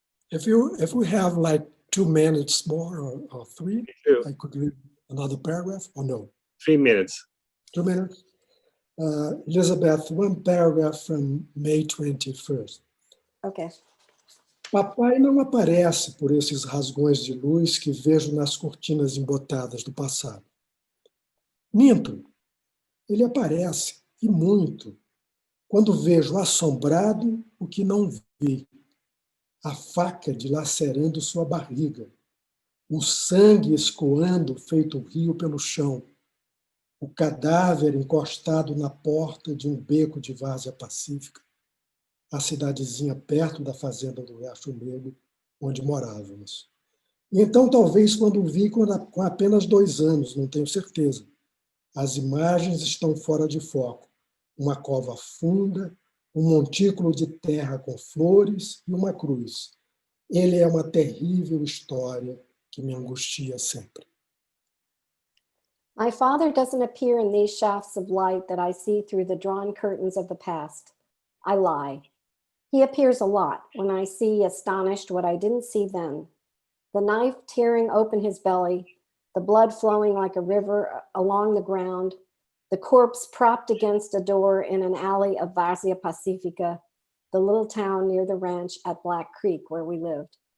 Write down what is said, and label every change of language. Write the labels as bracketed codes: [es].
[en] If we have like 2 minutes more or 3, I could read another paragraph or no? 3 minutes. 2 minutes. Elizabeth, one paragraph from May 21st. Okay. [pt] Papai não aparece por esses rasgões de luz que vejo nas cortinas embotadas do passado. Minto. Ele aparece, e muito, quando vejo assombrado o que não vi. A faca dilacerando sua barriga, o sangue escoando feito rio pelo chão, o cadáver encostado na porta de um beco de várzea pacífica, a cidadezinha perto da fazenda do Riacho Negro, onde morávamos. E então, talvez, quando vi com apenas 2 anos, não tenho certeza, as imagens estão fora de foco. Uma cova funda, um montículo de terra com flores e uma cruz. Ele é uma terrível história que me angustia sempre. [en] My father doesn't appear in these shafts of light that I see through the drawn curtains of the past. I lie. He appears a lot when I see astonished what I didn't see then. The knife tearing open his belly, the blood flowing like a river along the ground, the corpse propped against a door in an alley of Várzea Pacífica, the little town near the ranch at Black Creek where we lived.